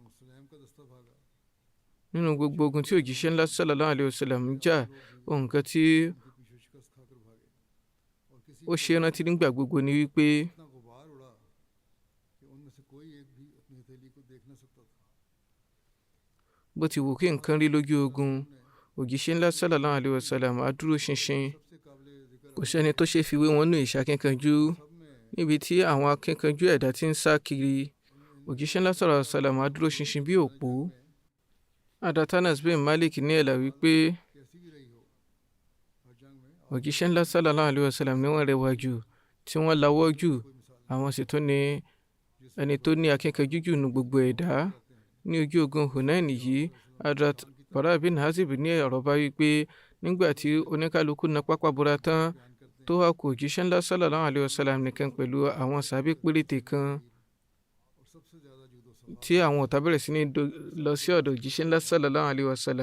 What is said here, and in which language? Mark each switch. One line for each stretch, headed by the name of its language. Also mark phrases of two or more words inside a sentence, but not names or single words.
Yoruba: Nínú gbogbo ogun tí òjíṣẹ́ ńlá
Arabic: صلى الله عليه وسلم
Yoruba: jà, ohun kan tí ó ṣe rántí nígbà gbogbo ni wípé bó ti wù kí nǹkan rí lójú ogun, òjíṣẹ́ ńlá
Arabic: صلى الله عليه وسلم
Yoruba: á dúró ṣinṣin. Kò sẹ́ni tó ṣe fi wé wọn nínú ìṣakínkanjú. Níbi tí àwọn akínkanjú ẹ̀dá ti ń sá kiri, òjíṣẹ́ ńlá
Arabic: صلى الله عليه وسلم
Yoruba: á dúró ṣinṣin bí òpó. Anas bin Malik ní ẹ̀là wípé òjíṣẹ́ ńlá
Arabic: صلى الله عليه وسلم
Yoruba: ni wọ́n rẹwà jù, tí wọ́n lawọ́ jù, àwọn sì tún ní ẹni tó ní akínkanjú jù nínú gbogbo ẹ̀dá. Ní ojú ogun Hunain yìí, Hadrat Bara bin Hazib ní ọ̀rọ̀ bá wípé nígbà tí oníkálukú na pápá bora tán, tó wá kù òjíṣẹ́ ńlá
Arabic: صلى الله عليه وسلم
Yoruba: nìkan pẹ̀lú àwọn sàbí péréte kan, tí àwọn ọ̀tá bẹ̀rẹ̀ sí ní lọ sí ọ̀dọ̀ òjíṣẹ́ ńlá
Arabic: صلى الله عليه وسلم.